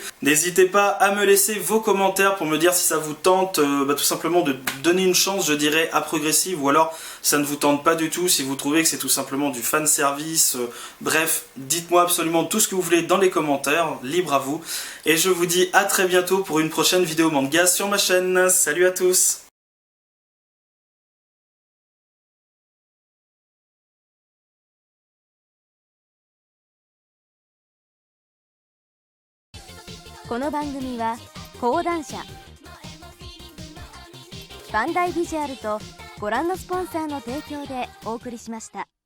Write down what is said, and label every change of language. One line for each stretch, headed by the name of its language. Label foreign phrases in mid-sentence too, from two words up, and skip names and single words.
French: N'hésitez pas à me laisser vos commentaires pour me dire si ça vous tente tout simplement de donner une chance, je dirais, à Progressive, ou alors ça ne vous tente pas du tout, si vous trouvez que c'est tout simplement du fanservice, bref, dites-moi absolument tout ce que vous voulez dans les commentaires, libre à vous, et je vous dis à très bientôt pour une prochaine vidéo manga sur ma chaîne. Salut à tous!
Japanese: この番組は講談社バンダイビジュアルとご覧のスポンサーの提供でお送りしました。